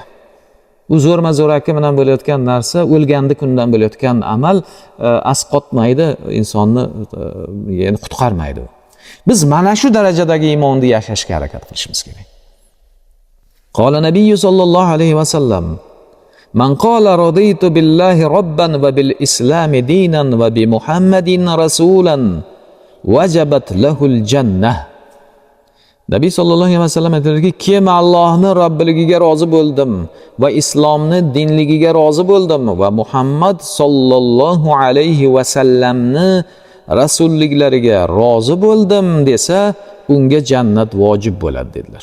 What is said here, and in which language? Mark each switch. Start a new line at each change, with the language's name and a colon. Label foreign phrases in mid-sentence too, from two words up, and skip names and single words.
Uzbek: Bu zo'rma zo'raki bilan bo'layotgan narsa, o'lganda kundan bo'layotgan amal asqotmaydi, insonni yani qutqarmaydi. Biz mana shu darajadagi iymonni yashashga harakat qilishimiz kerak.
Arabic: قال النبي صلى الله عليه وسلم: "من قال رضيت بالله ربا وبالإسلام دينا وبمحمد رسولا وجبت له الجنة."
Uzbek: Nabiy
Arabic: صلى الله عليه وسلم
Uzbek: aytdilarki, kim Allohning robbiligiga rozi bo'ldim va islomni dinligiga rozi bo'ldim va Muhammad
Arabic: صلى الله عليه وسلم
Uzbek: rasulliklariga rozi bo'ldim desa, unga jannat vojib bo'ladi dedilar.